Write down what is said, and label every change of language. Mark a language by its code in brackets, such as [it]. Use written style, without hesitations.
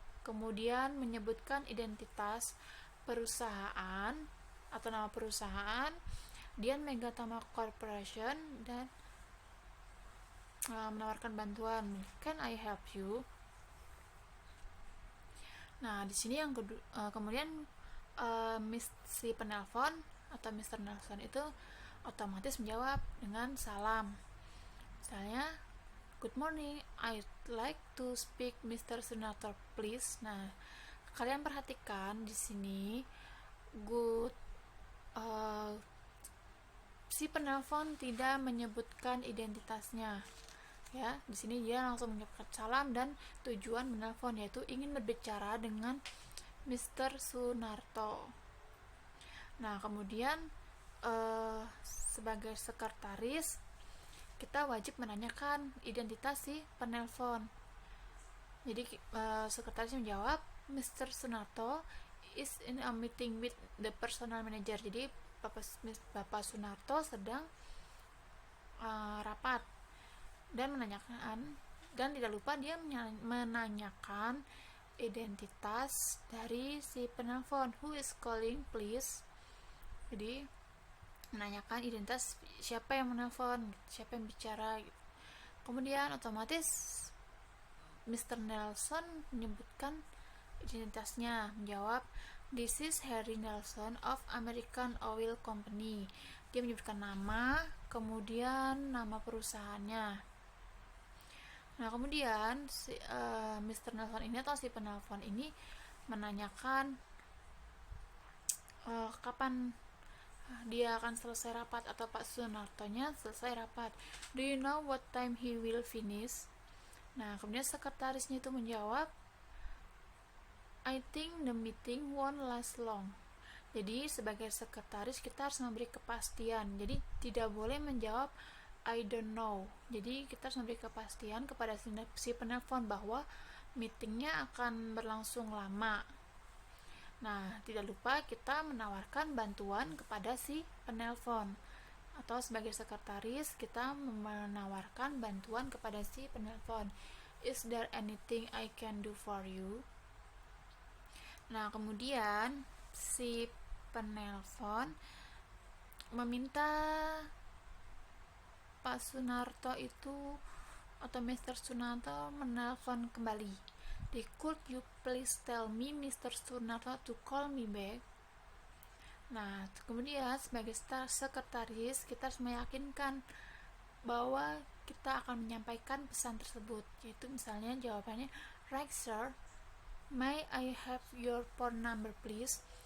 [id] Kemudian menyebutkan identitas perusahaan atau nama perusahaan Dian Megatama Corporation dan menawarkan bantuan. [en] Can I help you? [id] Nah, di sini yang kemudian si penelpon atau Mr. Nelson itu otomatis menjawab dengan salam. [en] Misalnya, good morning, I'd like to speak Mr. Senator please. [id] Nah, kalian perhatikan di sini, good si penelpon tidak menyebutkan identitasnya. Ya, di sini dia langsung mengucapkan salam dan tujuan menelpon, yaitu ingin berbicara dengan Mr. Sunarto. Nah, kemudian sebagai sekretaris kita wajib menanyakan identitas si penelpon. Jadi sekretaris menjawab, Mr. [en] Sunarto is in a meeting with the personal manager. [id] Jadi Bapak Sunarto sedang rapat dan menanyakan, dan tidak lupa dia menanyakan identitas dari si penelpon. [en] Who is calling please? [id] Jadi menanyakan identitas siapa yang menelpon, siapa yang bicara gitu. Kemudian otomatis Mr. Nelson menyebutkan identitasnya, menjawab, [en] this is Harry Nelson of American Oil Company. [id] Dia menyebutkan nama, kemudian nama perusahaannya. Nah, kemudian si Mr. Nelson ini atau si penelpon ini menanyakan kapan dia akan selesai rapat, atau Pak Sunarto-nya selesai rapat. [en] Do you know what time he will finish? [id] Nah, kemudian sekretarisnya itu menjawab, [en] I think the meeting won't last long. [id] Jadi sebagai sekretaris kita harus memberi kepastian. Jadi tidak boleh menjawab [en] I don't know. [id] Jadi kita harus memberi kepastian kepada si penelpon bahwa meetingnya akan berlangsung lama. Nah, tidak lupa kita menawarkan bantuan kepada si penelpon, atau sebagai sekretaris kita menawarkan bantuan kepada si penelpon. [en] Is there anything I can do for you? [id] Nah, kemudian si penelpon meminta Pak Sunarto itu atau Mr. Sunarto menelpon kembali. [en] Could you please tell me Mr. Sunarto to call me back? [id] Nah, kemudian sebagai sekretaris kita harus meyakinkan bahwa kita akan menyampaikan pesan tersebut, yaitu misalnya jawabannya, [en] right sir, may I have your phone number please?